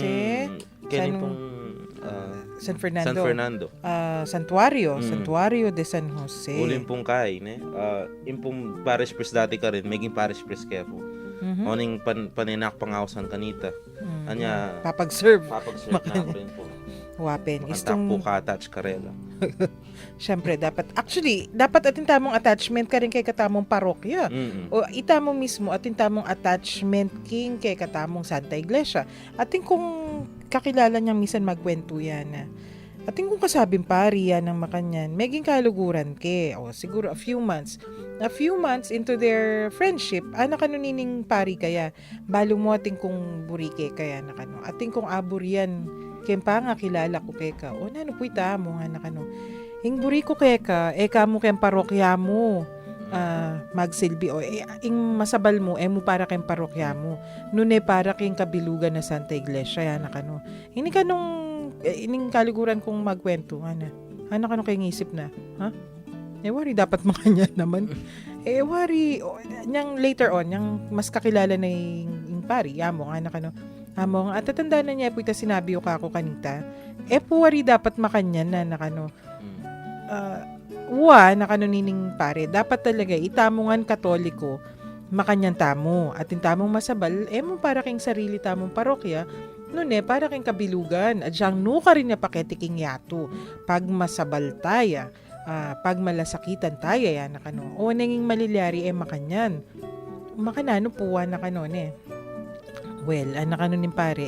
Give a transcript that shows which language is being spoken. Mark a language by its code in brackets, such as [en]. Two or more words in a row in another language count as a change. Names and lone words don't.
[pam] Jose, kening San- pong San Fernando. San Fernando. Santuario. Santuario de San Jose. Uling pong kay, ne? Impong [en] parish priest [pam] dati ka rin, maging [en] parish priest [pam] kaya po. Oning paninak pangawasan kanita. Anya, Papag-serve. papag-serve na ako rin po. Wapin. Makantak po Istong, ka-attach karela. syempre, dapat atin tamong attachment ka rin kay katamong parokya. O itamo mismo, atin tamong attachment king kay katamong Santa Iglesia. Atin kung kakilala niyang misan magkwento yan na. Atin kung kasabing pari yan ng makanyan, meging kaluguran ke. [en] O siguro a few months into their friendship, [pam] anak nining pari kaya, balo mo ating kung burike kaya nakano. Ating kung aburian, kempa nga kilala ko keka. O nano po mo nga nakano. Ing buri ko keka, mo kem parokya mo. Magsilbi o ing masabal mo mo para kayong parokya mo nune para kayong kabilugan na Santa Iglesia yan nakano ini kanong ining kaliguran kong magkwento ana kano kayong isip na ha wari dapat makanya naman wari nyang [en] later on [pam] nyang mas kakilala na yung pari amo nga nakano amo at tatanda na niya po ita sinabi ko kako kanita wari dapat makanya na nakano nakanining pare, dapat talaga itamongan Katoliko makanyan tamo at tamong masabal mo para king sarili tamong parokya nune para king kabilugan at siyang nuka rin niya paketiking yato pag masabal taya pag malasakitan taya yan nakano o nanging malilyari makanyan makanano po nakano ne well nakano nin pare